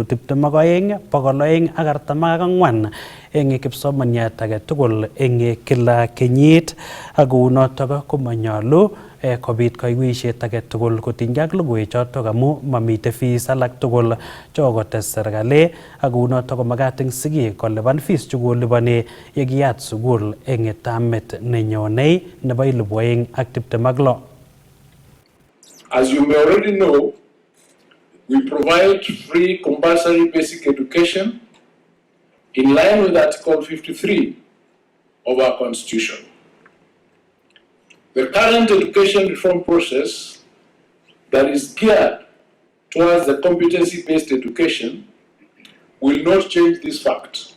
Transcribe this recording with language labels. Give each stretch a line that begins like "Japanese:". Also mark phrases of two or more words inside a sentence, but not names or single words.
Kalenjin: 22,244 eng kipsomaniat age tugul eng kila kenyit ako unotok komanyolu kobit kaiweisiet age tugul kotinygei ak logoiwechotok amu mamite fees alak tugul chokotes serikali ako unotok komakat eng sigik kolipan fees chekolipani yekiyat sukul eng tamit nenyonei nebo 2026.
English: As you may already know, We provide free compulsory basic education in line with Article 53 of our Constitution. The current education reform process that is geared towards the competency-based education will not change this fact.